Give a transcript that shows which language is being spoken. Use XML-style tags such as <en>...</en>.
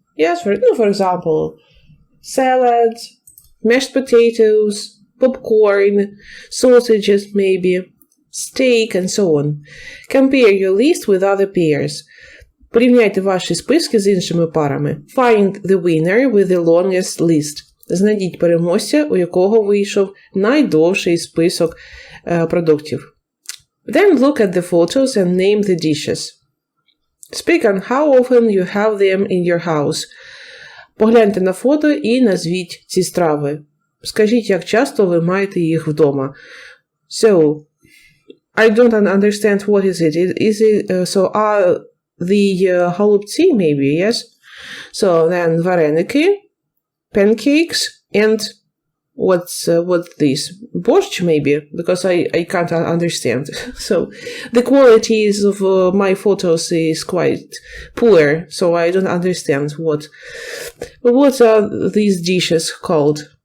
<en>Yes, for example, salads, mashed potatoes, popcorn, sausages maybe, steak and so on. Compare your list with other pairs.</en> <uk>Порівняйте ваші списки з іншими парами.</uk> <en>Find the winner with the longest list.</en> <uk>Знайдіть переможця, у якого вийшов найдовший список продуктів.</uk> <en>Then look at the photos and name the dishes. Speak on how often you have them in your house.</en> <uk>Погляньте на фото і назвіть ці страви. Скажіть, як часто ви маєте їх вдома.</uk> <en>So, I don't understand what is it. Is it so the голубці, maybe, yes? So then вареники, pancakes, and what's this? Борщ, maybe, because I can't understand. So the qualities of my photos is quite poor, so I don't understand what are these dishes called.</en>